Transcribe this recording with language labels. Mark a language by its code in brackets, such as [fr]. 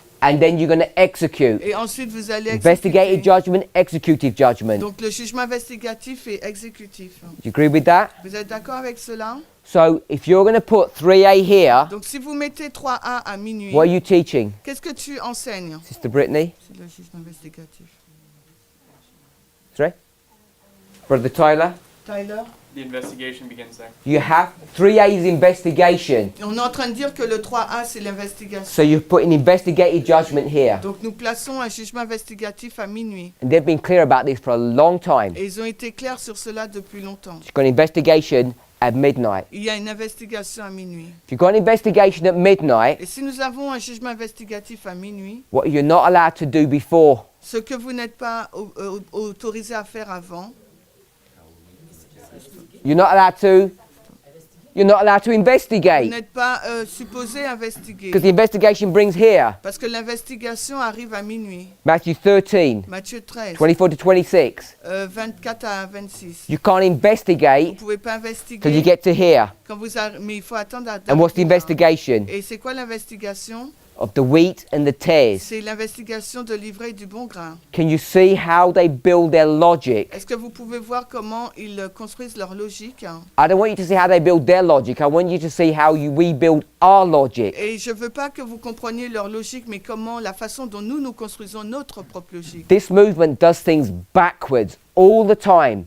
[en] and then you're going to execute. [fr] Et ensuite, vous allez [en] Investigative [fr] exécuter. [en] judgment, executive judgment. Do [fr] Donc, le jugement investigatif et exécutif. [en] you agree with that? [fr] Vous êtes d'accord avec cela? [en] So if you're going to put 3a here, [fr] Donc, si vous mettez 3A à minuit, [en] what are you teaching? [fr] qu'est-ce que tu enseignes? [en] Sister Brittany? [fr] C'est le jugement investigatif. [en] 3? Brother Tyler? Tyler? The investigation begins there. You have 3a is investigation. [fr] On est en train de dire que le 3A, c'est l'investigation. [en] So you've put an investigative judgment here. [fr] Donc, nous plaçons un jugement investigatif à minuit. [en] And they've been clear about this for a long time. [fr] Et ils ont été clairs sur cela depuis longtemps. [en] You've got an investigation at midnight. [fr] Il y a une investigation à minuit. [en] If you've got an investigation at midnight, [fr] Et si nous avons un jugement investigatif à minuit, [en] what you're not allowed to do before, [fr] ce que vous n'êtes pas autorisé à faire avant, [en] you're not allowed to [fr] vous [en] investigate. [fr] n'êtes pas supposé investiguer. [en] Because the investigation brings here. [fr] Parce que l'investigation arrive à minuit. [en] Matthew 13, [fr] Matthieu 13, [en] 24 to 26. [fr] 24 à 26. [en] You can't [fr] Vous ne [en] investigate [fr] pouvez pas [en] till you [fr] investiguer [en] get to here. [fr] quand mais il faut attendre à [en] And what's the investigation? [fr] Et c'est quoi l'investigation? [en] Of the wheat and the tares. [fr] C'est l'investigation de l'ivraie et du bon grain. [en] Can you see how they build their logic? [fr] Est-ce que vous pouvez voir comment ils construisent leur logique? [en] I don't want you to see how they build their logic. I want you to see how we build our logic. [fr] Et je ne veux pas que vous compreniez leur logique, mais comment la façon dont nous construisons notre propre logique. [en] This movement does things backwards all the time.